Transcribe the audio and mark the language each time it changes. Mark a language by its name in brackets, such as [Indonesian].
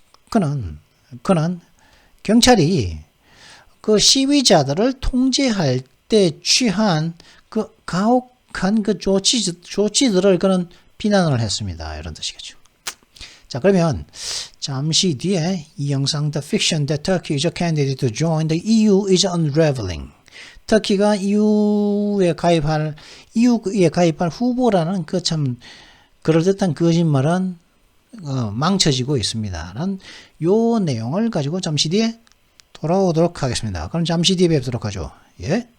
[Korean] 그는 경찰이 그 시위자들을 통제할 때 취한 그 가혹한 그 조치들을 그는 비난을 했습니다. 이런 뜻이겠죠. 자, 그러면 잠시 뒤에 이 영상 [English] The fiction that Turkey is a candidate to join the EU is unraveling. [Korean] 터키가 EU에 가입할 후보라는 그 참 그럴듯한 거짓말은 망쳐지고 있습니다. 라는 요 내용을 가지고 잠시 뒤에 돌아오도록 하겠습니다. 그럼 잠시 뒤에 뵙도록 하죠. 예.